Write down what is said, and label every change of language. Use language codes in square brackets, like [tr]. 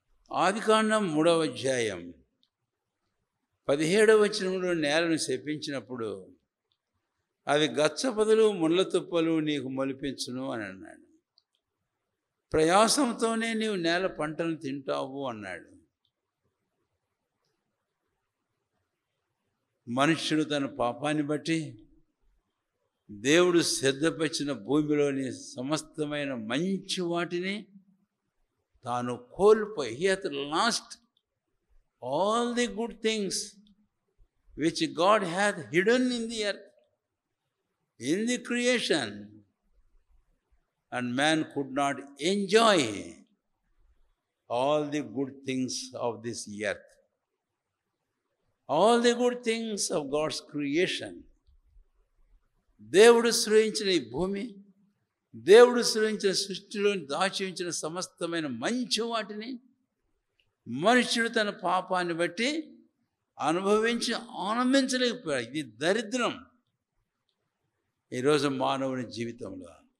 [te] ఆదికాండం 3వ అధ్యాయం 17వ వచనంలో నేలను శపించినప్పుడు, అది గచ్చపొదలు ముళ్ళ తుప్పలు నీకు మొలిపించును అని అన్నాడు. ప్రయాసంతోనే నీవు నేల పంటను తింటావు అన్నాడు. మనుష్యుడు తన పాపాన్ని బట్టి దేవుడు సిద్ధపరిచిన భూమిలోని సమస్తమైన మంచి వాటిని తాను కోల్పోయి, [en] he hath lost all the good things which God hath hidden in the earth, in the creation, and man could not enjoy all the good things of this earth, all the good things of God's creation. [te] దేవుడు సృజించిన ఈ భూమి, దేవుడు సృజించిన సృష్టిలో దాచి ఉంచిన సమస్తమైన మంచి వాటిని మనుష్యుడు తన పాపాన్ని బట్టి అనుభవించి ఆనందించలేకపోయాడు. ఇది దరిద్రం ఈరోజు మానవుని జీవితంలో.